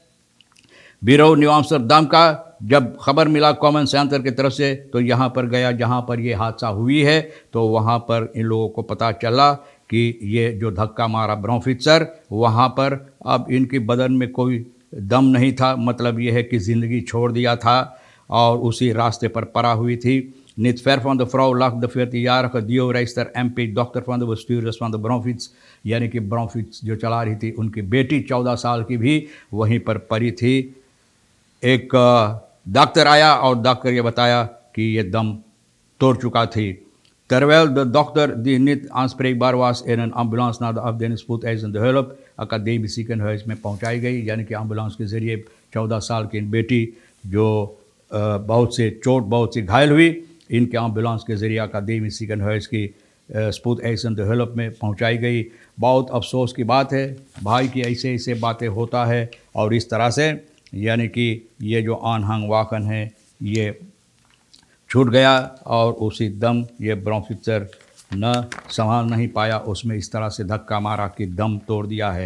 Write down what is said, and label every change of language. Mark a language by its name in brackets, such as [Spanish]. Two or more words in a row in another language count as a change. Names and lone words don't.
[Hindi] बिरो न्यू आम्स्टरडम का जब खबर मिला [English] common center [Hindi] की तरफ से तो यहाँ पर गया जहाँ पर ये हादसा हुई है, तो वहाँ पर इन लोगों को पता चला कि ये जो धक्का मारा ब्राउनफिशर, वहाँ पर अब इनके बदन में कोई दम नहीं था, मतलब ये है कि ज़िंदगी छोड़ दिया था और उसी रास्ते पर पड़ा हुई थी। [Dutch] Niet ver van de vrouw lag de 14-jarige dioreister MP, dochter van de bestuurders van de Braunfitz, [Hindi] यानी कि ब्राउनफिट्स जो चला रही थी उनकी बेटी 14 साल की भी वहीं पर पड़ी थी। एक डॉक्टर आया और डॉक्टर ये बताया कि ये दम तोड़ चुका थी। [Dutch] Terwijl de dokter die niet aanspreekbaar was in een ambulance naar de afdeling spoedeisende hulp academisch ziekenhuis [Hindi] में पहुंचाई गई, यानी कि एम्बुलेंस के ज़रिए 14 साल की बेटी जो बहुत सी घायल हुई, इनके एम्बुलेंस के ज़रिए [Dutch] academisch ziekenhuis [Hindi] की [Dutch] spoedeisende hulp [Hindi] में पहुंचाई गई। बहुत अफसोस की बात है भाई कि ऐसे ऐसे बातें होता है और इस तरह से यानी कि ये जो आनहांग वाहन है ये छूट गया और उसी दम ये ब्राउनफिशर न संभाल नहीं पाया, उसमें इस तरह से धक्का मारा कि दम तोड़ दिया है।